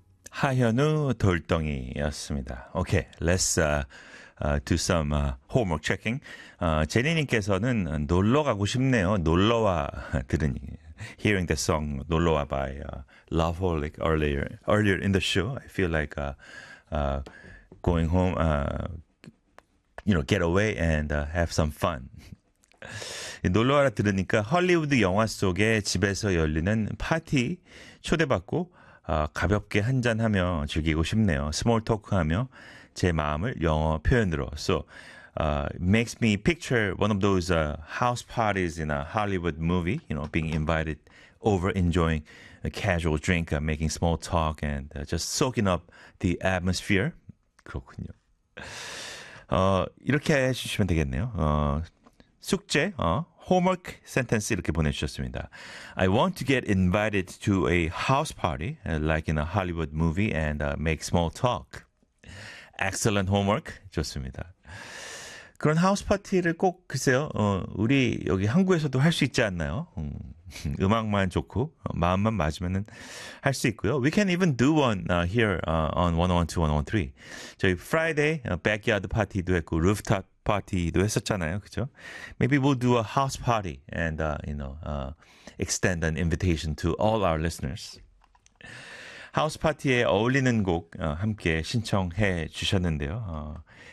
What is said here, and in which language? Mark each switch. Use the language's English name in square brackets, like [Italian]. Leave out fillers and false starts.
[Korean] 하현우 돌덩이였습니다. [English] Okay, let's do some homework checking. [Korean] 제니님께서는 놀러 가고 싶네요. 놀러와 들으니 [English] hearing the song 놀러와 by Loveholic earlier in the show. I feel like going home, get away and have some fun. [Korean] 놀러와라 들으니까 할리우드 영화 속에 집에서 열리는 파티 초대받고 가볍게 한잔하며 즐기고 싶네요. 스몰 토크하며 제 마음을 영어 표현으로. [English] So, makes me picture one of those house parties in a Hollywood movie, being invited over, enjoying a casual drink, making small talk, and just soaking up the atmosphere. [Korean] 그렇군요. 이렇게 해주시면 되겠네요. 숙제, [English] homework sentence [Korean] 이렇게 보내주셨습니다. [English] I want to get invited to a house party, like in a Hollywood movie, and make small talk. Excellent homework. [Korean] 좋습니다. 그런 하우스 파티를 꼭, 글쎄요, 우리 여기 한국에서도 할수 있지 않나요? 음악만 좋고, 마음만 맞으면은 할수 있고요. [English] We can even do one here on 101-213. [Korean] 저희 Friday, backyard 파티도 했고, rooftop 파티도 했었잖아요, 그죠? [English] Maybe we'll do a house party and extend an invitation to all our listeners. [Korean] 하우스 파티에 어울리는 곡 함께 신청해 주셨는데요.